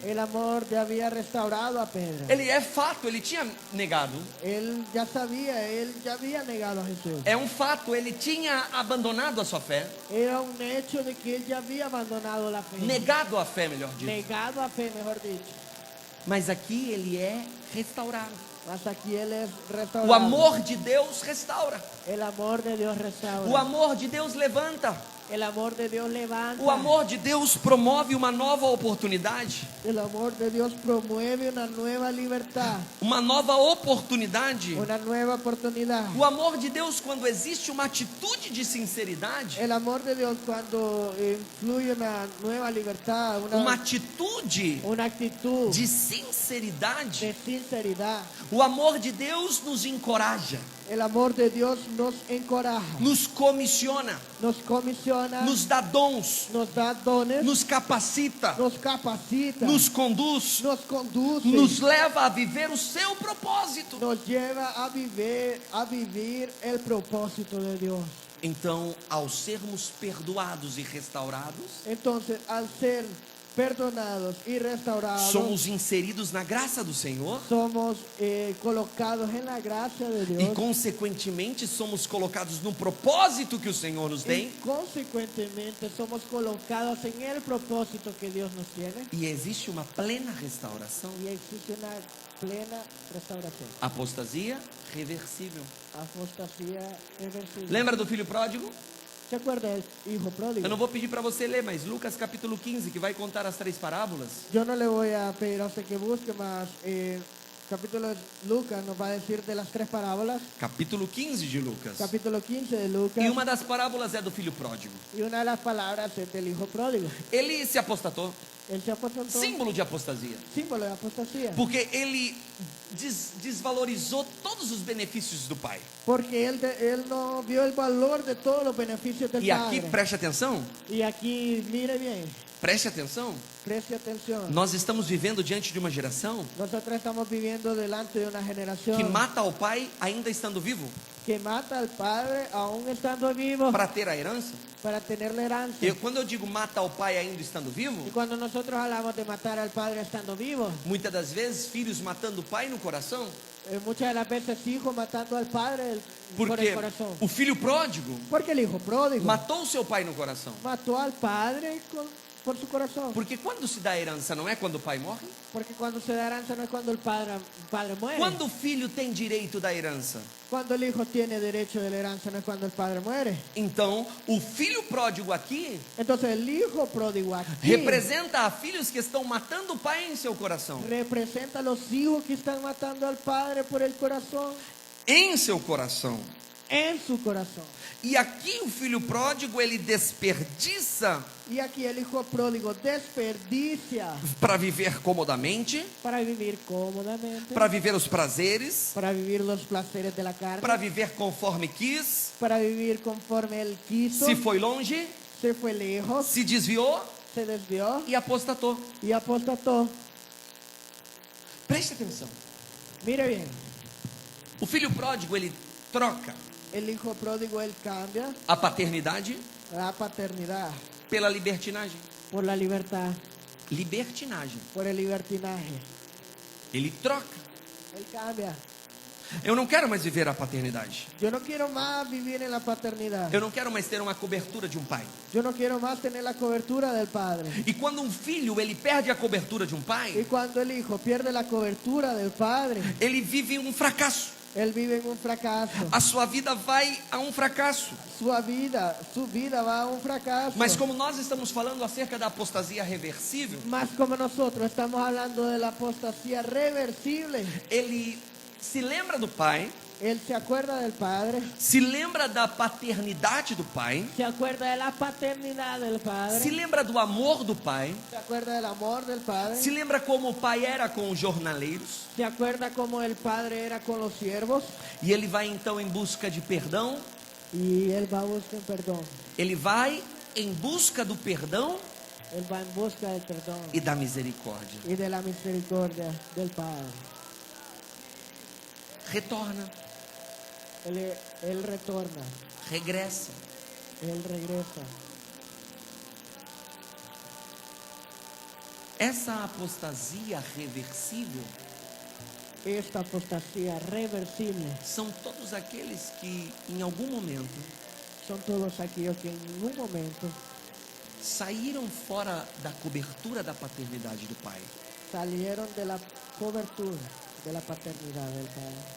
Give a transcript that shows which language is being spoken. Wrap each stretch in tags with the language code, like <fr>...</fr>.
<es>El amor ya había restaurado a Pedro.</es> <pt>Ele é fato, ele tinha negado.</pt> <es>Él ya sabía, él ya había negado a Jesús.</es> <pt>É um fato, ele tinha abandonado a sua fé.</pt> <es>Era un hecho de que él ya había abandonado la fe.</es> <pt>Negado a fé, melhor dito.</pt> <es>Negado a fe, mejor dicho.</es> <pt>Mas aqui ele é restaurado.</pt> <es>Mas aquí él es restaurado.</es> <pt>O amor de Deus restaura.</pt> <es>El amor de Dios restaura.</es> <pt>O amor de Deus levanta.</pt> <es>El amor de Dios levanta.</es> <pt>O amor de Deus promove uma nova oportunidade.</pt> <es>El amor de Dios promueve una nueva libertad.</es> <pt>Uma nova oportunidade.</pt> <es>Una nueva oportunidad.</es> <pt>O amor de Deus, quando existe uma atitude de sinceridade,</pt> <es>El amor de Dios cuando influye una nueva libertad,</es> <pt>uma atitude</pt> <es>una actitud</es> <pt>de sinceridade,</pt> <es>de sinceridad.</es> <pt>o amor de Deus nos encoraja,</pt> <es>El amor de Dios nos encoraja,</es> <pt>nos comissiona,</pt> <es>nos comisiona,</es> <pt>nos dá dons,</pt> <es>nos da dones,</es> <pt>nos capacita,</pt> <es>nos capacita,</es> <pt>nos conduz,</pt> <es>nos conduce,</es> <pt>nos leva a viver o seu propósito.</pt> <es>nos lleva a vivir el propósito de Dios.</es> <pt>Então, ao sermos perdoados e restaurados,</pt> <es>Entonces, al ser perdonados y restaurados,</es> <pt>somos inseridos na graça do Senhor</pt> <es>somos colocados en la gracia de</es> <pt>e,</pt> <es>Dios.</es> <pt>consequentemente, somos colocados no propósito que o Senhor nos</pt> <es>Y</es> <pt>tem.</pt> <es>consecuentemente somos colocados en el propósito que Dios nos tiene.</es> <pt>E existe uma plena restauração.</pt> <es>Y existe una plena restauración.</es> <pt>Apostasia reversível.</pt> <es>Apostasía reversible.</es> <pt>Lembra do filho pródigo?</pt> <es>¿Se acuerda del hijo pródigo?</es> <pt>Eu não vou pedir para você ler, mas Lucas capítulo 15, que vai contar as 3 parábolas.</pt> <es>Yo no le voy a pedir a usted que busque más. capítulo de Lucas nos va a decir de las 3 parábolas.</es> <pt>Capítulo 15 de Lucas.</pt> <es>Capítulo 15 de Lucas.</es> <pt>E uma das parábolas é do filho pródigo.</pt> <es>Y una de las palabras es del hijo pródigo.</es> <pt>Ele se apostatou,</pt> <es>Él se apostató.</es> <pt>símbolo de apostasia.</pt> <es>Símbolo de apostasía.</es> <pt>Porque ele desvalorizou todos os benefícios do pai.</pt> <es>Porque él no vio el valor de todos los beneficios del</es> <pt>E aqui,</pt> <es>Padre.</es> <pt>preste atenção,</pt> <es>Y aquí, mire bien,</es> <pt>preste atenção.</pt> <es>preste atención.</es> <pt>Nós estamos vivendo diante de uma geração</pt> <es>Nosotros estamos viviendo delante de una generación</es> <pt>que mata o pai ainda estando vivo</pt> <es>que mata al Padre aún estando vivo</es> <pt>para ter a herança.</pt> <es>para tener la herencia.</es> <pt>Quando eu digo mata o pai ainda estando vivo,</pt> <es>Y cuando nosotros hablamos de matar al Padre estando vivo,</es> <pt>muitas das vezes filhos matando o pai no coração,</pt> <es>muchas de las veces hijos matando al Padre por</es> <pt>porque</pt> <es>el corazón.</es> <pt>o filho pródigo</pt> <es>Porque el hijo pródigo</es> <pt>matou o seu pai no coração.</pt> <es>mató al Padre por su corazón.</es> <pt>Porque quando se dá herança não é quando o pai morre?</pt> <es>Porque cuando se da herencia no es cuando el padre muere.</es> <pt>Quando o filho tem direito da herança?</pt> <es>Cuando el hijo tiene derecho de la herencia no es cuando el padre muere.</es> <pt>Então, o filho pródigo aqui</pt> <es>Entonces el hijo pródigo aquí</es> <pt>representa a filhos que estão matando o pai em seu coração.</pt> <es>representa a los hijos que están matando al padre por el corazón,</es> <pt>Em seu coração.</pt> <es>en su corazón.</es> <pt>E aqui o filho pródigo ele desperdiça</pt> <es>Y aquí el hijo pródigo desperdicia</es> <pt>para viver comodamente,</pt> <es>para vivir cómodamente,</es> <pt>para viver os prazeres,</pt> <es>para vivir los placeres de la carne,</es> <pt>para viver conforme quis,</pt> <es>para vivir conforme él quiso,</es> <pt>se foi longe,</pt> <es>se fue lejos,</es> <pt>se desviou</pt> <es>se desvió</es> <pt>e apostatou.</pt> <es>y apostató.</es> <pt>Preste atenção.</pt> <es>Mire bien,</es> <pt>O filho pródigo ele troca</pt> <es>el hijo pródigo él cambia</es> <pt>a paternidade</pt> <es>la paternidad</es> <pt>pela libertinagem.</pt> <es>por la libertad,</es> <pt>Libertinagem.</pt> <es>por el libertinaje.</es> <pt>Ele troca.</pt> <es>Él cambia.</es> <pt>Eu não quero mais viver a paternidade.</pt> <es>Yo no quiero más vivir en la paternidad.</es> <pt>Eu não quero mais ter uma cobertura de um pai.</pt> <es>Yo no quiero más tener la cobertura del padre.</es> <pt>E quando um filho ele perde a cobertura de um</pt> <es>Y</es> <pt>pai,</pt> <es>cuando el hijo pierde la cobertura del padre,</es> <pt>ele vive um fracasso.</pt> <es>él vive en un fracaso.</es> <pt>A sua vida vai a um fracasso.</pt> <es>Su vida va a un fracaso.</es> <pt>Mas como nós estamos falando acerca da apostasia reversível,</pt> <es>Más como nosotros estamos hablando de la apostasía reversible.</es> <pt>ele se lembra do pai,</pt> <es>Él se acuerda del padre,</es> <pt>se lembra da paternidade do pai,</pt> <es>se acuerda de la paternidad del</es> <pt>se</pt> <es>padre,</es> <pt>lembra do amor do pai,</pt> <es>se acuerda del amor del padre,</es> <pt>se lembra como o pai era com os jornaleiros,</pt> <es>se acuerda como el padre era con los siervos,</es> <pt>e ele vai então em busca de perdão,</pt> <es>y él va a buscar perdón.</es> <pt>ele vai em busca do perdão</pt> <es>Él va en busca del perdón</es> <pt>e da misericórdia.</pt> <es>y de la misericordia del Padre.</es> <pt>Retorna,</pt> <es>Él retorna,</es> <pt>regressa.</pt> <es>Él regresa.</es> <pt>Essa apostasia reversível</pt> <es>Esta apostasía reversible</es> <pt>são todos aqueles que em algum momento</pt> <es>son todos aquellos que en ningún momento</es> <pt>saíram fora da cobertura da paternidade do pai,</pt> <es>salieron de la cobertura de la paternidad del Padre.</es>